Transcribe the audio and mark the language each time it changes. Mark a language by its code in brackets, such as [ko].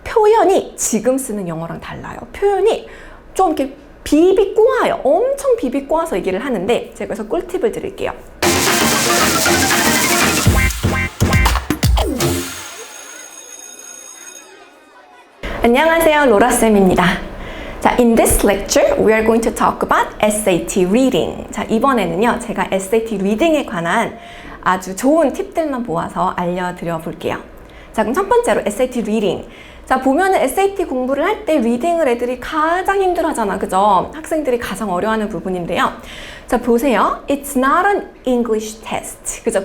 [ko] 표현이 지금 쓰는 영어랑 달라요. 표현이 좀 이렇게 비비 꼬아요. 엄청 비비 꼬아서 얘기를 하는데 제가 그래서 꿀팁을 드릴게요. 안녕하세요, 로라쌤입니다. [en] 자, in this lecture, we are going to talk about SAT reading. [ko] 자, 이번에는요, 제가 SAT reading에 관한 아주 좋은 팁들만 모아서 알려드려 볼게요. 자, 그럼 첫 번째로 SAT reading. 자, 보면은 SAT 공부를 할 때 리딩을 애들이 가장 힘들어 하잖아. 그죠? 학생들이 가장 어려워하는 부분인데요. 자, 보세요. [en] It's not an English test. 그죠?